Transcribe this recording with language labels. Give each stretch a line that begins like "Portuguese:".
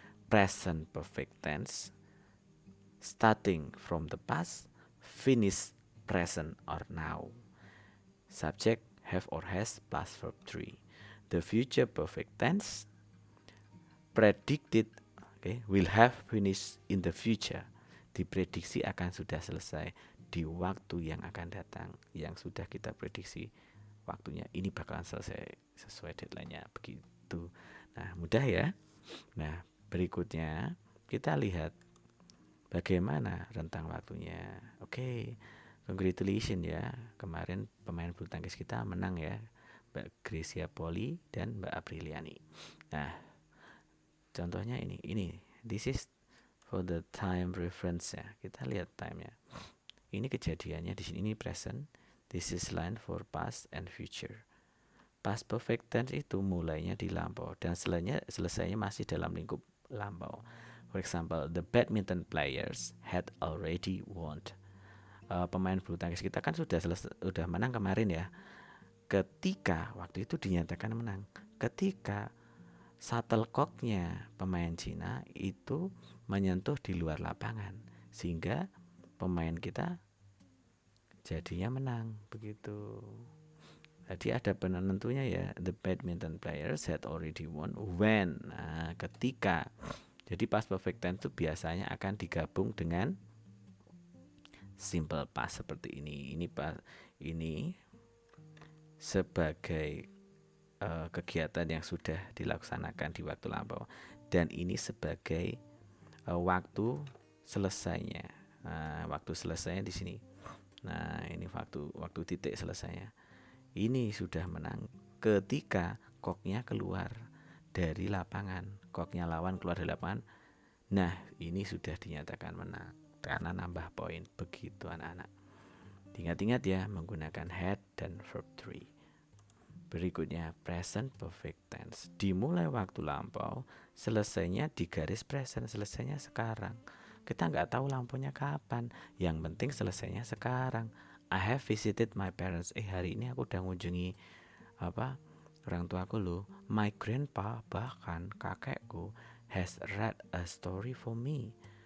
English: Present perfect tense starting from the past, finish present or now. Subject have or has plus verb 3. The future perfect tense predicted, okay, will have finished in the future.
Indonesian: Diprediksi akan sudah selesai di waktu yang akan datang, yang sudah kita prediksi waktunya ini bakalan selesai sesuai deadline-nya begitu. Nah, mudah ya. Nah, berikutnya kita lihat bagaimana rentang waktunya. Oke, congratulations ya. Kemarin pemain bulu tangkis kita menang ya, Mbak Gracia Poli dan Mbak Apriliani. Nah, contohnya ini.
English: This is for the time reference ya.
Indonesian: Kita lihat time-nya. Ini kejadiannya di sini, ini present.
English: This is line for past and future.
Indonesian: Past perfect tense itu mulainya di lampau dan selesainya masih dalam lingkup lampau.
English: For example, the badminton players had already won.
Indonesian: Pemain bulu tangkis kita kan sudah menang kemarin ya. Ketika waktu itu dinyatakan menang. Ketika shuttlecocknya pemain Cina itu menyentuh di luar lapangan, sehingga pemain kita jadinya menang begitu. Jadi ada penentunya ya.
English: The badminton players had already won when.
Indonesian: Nah, ketika. Jadi past perfect tense itu biasanya akan digabung dengan simple past seperti ini. Ini sebagai kegiatan yang sudah dilaksanakan di waktu lampau, dan ini sebagai waktu selesainya. Nah, waktu selesainya di sini. Nah, ini waktu titik selesainya. Ini sudah menang ketika koknya keluar dari lapangan. Koknya lawan keluar dari lapangan. Nah, ini sudah dinyatakan menang karena nambah poin. Begitu anak-anak. Ingat-ingat ya, menggunakan had dan verb 3. Berikutnya present perfect tense. Dimulai waktu lampau, selesainya di garis present, selesainya sekarang. Kita nggak tahu lampunya kapan, yang penting selesainya sekarang.
English: I have visited my parents.
Indonesian: Hari ini aku udah ngunjungi orang tuaku loh.
English: My grandpa,
Indonesian: bahkan kakekku,
English: has read a story for me.